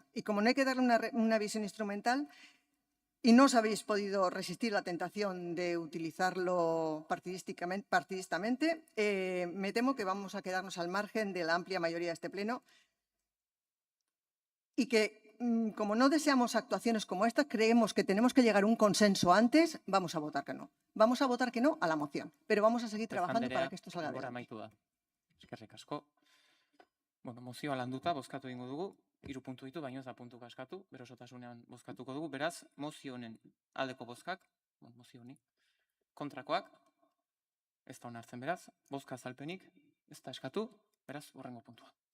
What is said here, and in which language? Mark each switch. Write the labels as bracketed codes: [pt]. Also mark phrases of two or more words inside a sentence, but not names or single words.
[es] Y como no hay que darle una visión instrumental, y no os habéis podido resistir la tentación de utilizarlo partidistamente, me temo que vamos a quedarnos al margen de la amplia mayoría de este pleno y que, como no deseamos actuaciones como estas, creemos que tenemos que llegar a un consenso antes, vamos a votar que no. Vamos a votar que no a la moción, pero vamos a seguir trabajando para que esto salga adelante. Eskerrik asko. [eu] Mozioa landuta, bozkatu egingo dugu. 3 puntu ditu, baina ez da puntu askatu, berosotasunean bozkatuko dugu. Beraz, mozio honen aldeko bozkak, mozio honi, kontrakoak, ez da onartzen beraz, bozka azalpenik, ez da eskatu, beraz, horrengo puntua.